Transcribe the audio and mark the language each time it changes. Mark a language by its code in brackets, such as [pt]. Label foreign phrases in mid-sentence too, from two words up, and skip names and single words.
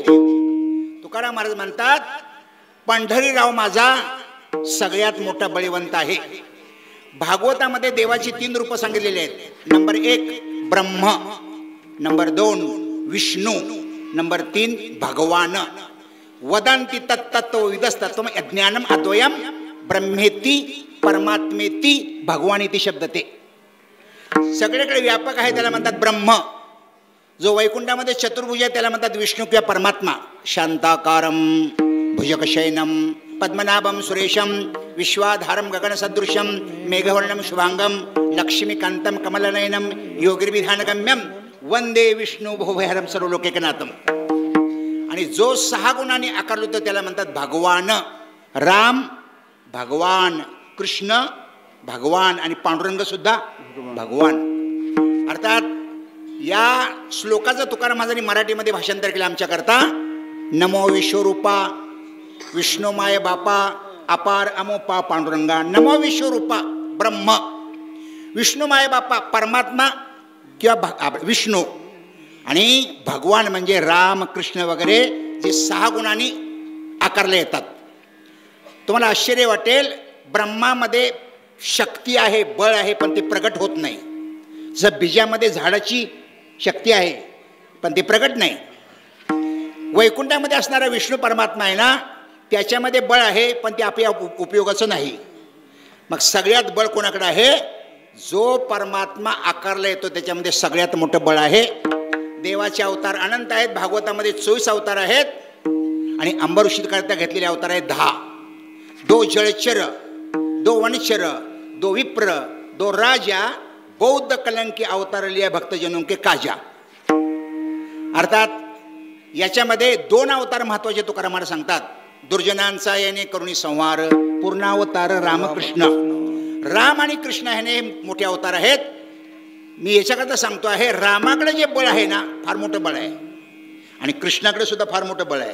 [mr] तुकाराम महाराज म्हणतात पंढरीराव माझा सगळ्यात मोठा बळीवंत आहे. भागवतामध्ये देवाची 3 रूप सांगितलेली आहेत. नंबर 1 ब्रह्म, नंबर 2 विष्णू, नंबर 3 भगवान. [sa] वदंती तत्तत्व विदस्तत्व ज्ञानम अद्वयम ब्रह्मेती परमात्मेती भगवानेती शब्द [mr] ते सगळीकडे व्यापक आहे, त्याला म्हणतात ब्रह्म. जो वैकुंठामध्ये चतुर्भुज आहे त्याला म्हणतात विष्णू किंवा परमात्मा. [sa] शांताकारम भुजगशयनम पद्मनाभम सुरेशम विश्वाधारम गगनसदृशम मेघवर्णम शुभांगम लक्ष्मीकांतम कमलनयनम योगिर्विधानगम्यम वंदे विष्णू भोभयहरम सर्वलोकैकनाथम. [mr] आणि जो 6 गुणांनी आकारलो होतो त्याला म्हणतात भगवान. राम भगवान, कृष्ण भगवान आणि पांडुरंग सुद्धा भगवान. अर्थात या श्लोकाचं तुकाराम महाराजांनी मराठीमध्ये भाषांतर केलं आमच्याकरता. नमो विश्वरूपा विष्णुमाय बापा अपार अमोपा पांडुरंगा. नमो विश्वरूपा ब्रह्म, विष्णुमाय बापा परमात्मा किंवा विष्णू, आणि भगवान म्हणजे राम कृष्ण वगैरे जे 6 गुणांनी आकारले येतात. तुम्हाला आश्चर्य वाटेल, ब्रह्मामध्ये शक्ती आहे, बळ आहे, पण ते प्रगट होत नाही. जसं बीजामध्ये झाडाची शक्ती आहे पण ते प्रगट नाही. वैकुंठामध्ये असणारा विष्णू परमात्मा आहे ना, त्याच्यामध्ये बळ आहे पण ते आपल्या उपयोगाचं नाही. मग सगळ्यात बळ कोणाकडे आहे? जो परमात्मा आकारला येतो त्याच्यामध्ये सगळ्यात मोठं बळ आहे. देवाचे अवतार अनंत आहेत. भागवतामध्ये 24 अवतार आहेत आणि अंबऋषीकरता घेतलेले अवतार आहेत 10. 2 जळचर, 2 वनचर, 2 विप्र, 2 राजा, बौद्ध कलंकी [hi] अवतार लिया भक्तजनों के काजा. [mr] अर्थात याच्यामध्ये 2 अवतार महत्वाचे तुकाराम महाराज सांगतात. दुर्जनांचा याने करुणी संहार, पूर्णावतार रामकृष्ण. राम आणि कृष्ण हे मोठे अवतार आहेत. मी याच्याकरता सांगतो आहे, रामाकडे जे बळ आहे ना फार मोठं बळ आहे आणि कृष्णाकडे सुद्धा फार मोठं बळ आहे.